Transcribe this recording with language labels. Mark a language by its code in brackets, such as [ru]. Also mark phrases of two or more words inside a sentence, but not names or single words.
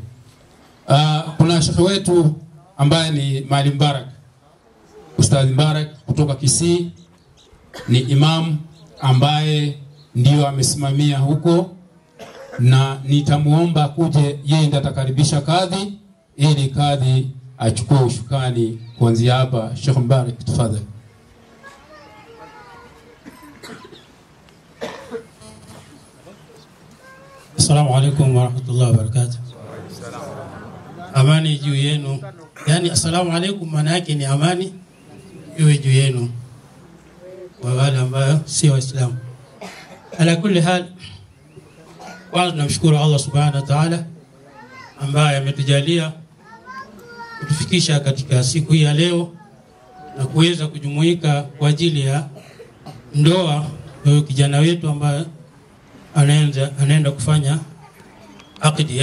[sw] Kuna shekhe wetu ambaye ni Maalim Mbarak, Ustadh Mbarak kutoka Kisii, ni imam ambaye ndio amesimamia huko, na nitamuomba kuje, yeye ndiye atakaribisha kadhi ili kadhi achukue ushukani kuanzia hapa. Sheikh Mbarak, tafadhali. [ar] السلام عليكم ورحمة الله وبركاته. [sw] Amani juu yenu. Yani [ar] السلام عليكم [sw] maana yake ni amani iwe juu yenu kwa wale ambao si Waislamu. [ar] على كل حال, [sw] kwanza tunamshukuru Allah [ar] سبحانه وتعالى [sw] ambaye ametujalia kutufikisha katika siku hii ya leo na kuweza kujumuika kwa ajili ya ndoa ya kijana wetu ambaye anaenda kufanya akdi.